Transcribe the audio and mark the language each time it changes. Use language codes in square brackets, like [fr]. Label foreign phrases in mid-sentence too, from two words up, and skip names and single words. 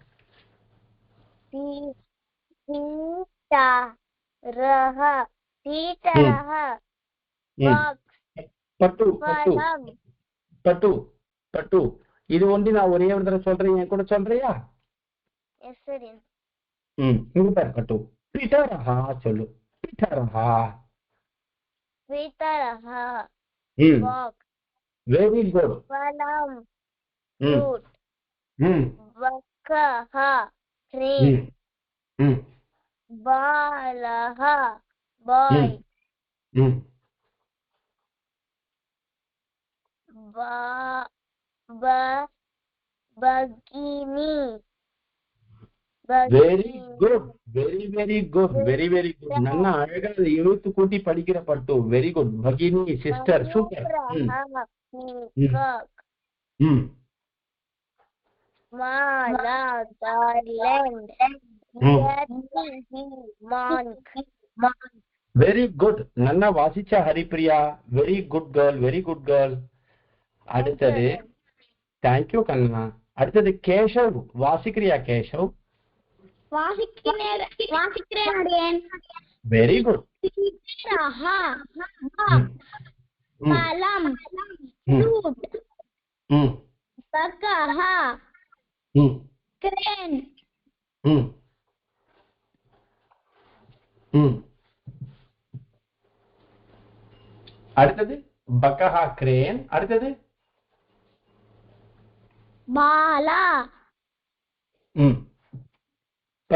[ta] பட்டு பட்டு பட்டு பட்டு. இது ஒன்று நான் ஒரே ஒரு தடவை சொல்றேன், என் கூட சொல்றியா? இங்க பாரு பட்டு. பிட்டரஹா சொல்லு. பிட்டரஹா. வெரி குட். [sa] फलं fruit, बकः crane, बालः boy, भगिनी. [en] very good. very very good. very very good. [ta] நல்லா அழகா இழுத்து கூட்டி படிக்கிற பட்டு. [en] very good. [ta] பகினி சிஸ்டர். சூப்பர். [sa] माला garland, [en] very good. [ta] நல்லா வாசிச்சா ஹரிப்ரியா. [en] very good girl. very good girl. [ta] அடுத்தது தேங்க்யூ கண்ணா. அடுத்தது கேஷவ். வாசிக்கிறியா கேஷவ்? வாசிக்கிறேன். [en] very good. [sa] फलं fruit, बकः crane, [ta] அடுத்தது பக்கஹா கிரேன். அடுத்தது மாலா